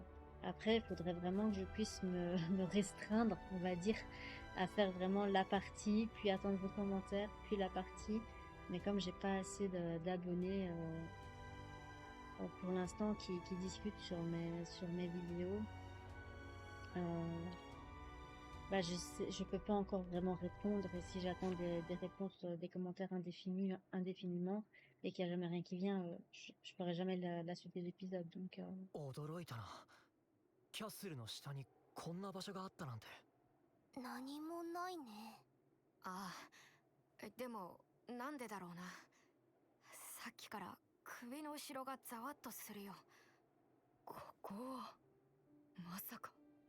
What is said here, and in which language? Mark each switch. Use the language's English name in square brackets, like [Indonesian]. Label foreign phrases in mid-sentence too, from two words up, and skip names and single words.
[French] Après il faudrait vraiment que je puisse me restreindre, on va dire, à faire vraiment la partie, puis attendre vos commentaires, puis la partie, mais comme j'ai pas assez d'abonnés pour l'instant qui discutent sur mes vidéos, bah je peux pas encore vraiment répondre, et si j'attends des réponses, des commentaires indéfiniment et qu'il y a jamais rien qui vient, je ferai jamais la suite des épisodes, donc [Japanese] 驚いたな。キャッスルの下にこんな場所があったなんて。何もないね。ああ、でもなんでだろうな。さっきから首の後ろがざわっとするよ。ここはまさか。